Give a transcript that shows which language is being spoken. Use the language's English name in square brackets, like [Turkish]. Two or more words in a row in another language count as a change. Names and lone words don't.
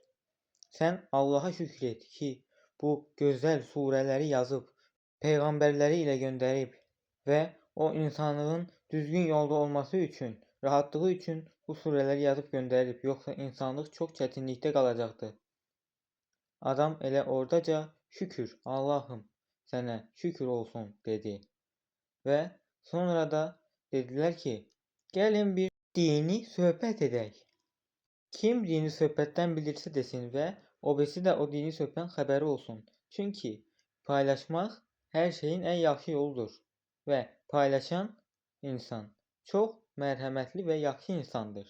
[Turkish] Sen Allah'a şükret ki bu güzel sureleri yazıp peygamberleri ile gönderip ve o insanlığın düzgün yolda olması için, rahatlığı için bu sureleri yazıp gönderip yoksa insanlık çok çetinlikte kalacaktı. [Azerbaijani] Adam elə ordaca şükür Allah'ım sana şükür olsun dedi. [Turkish] Ve sonra da dediler ki gelin bir dini [Azerbaijani] söhbət edək. Kim dini söhbətdən bilirsə desin və o birisi də o dini söhbətdən xəbəri olsun. Çünki paylaşmaq hər şeyin ən yaxşı yoludur və paylaşan insan çox mərhəmətli və yaxşı insandır.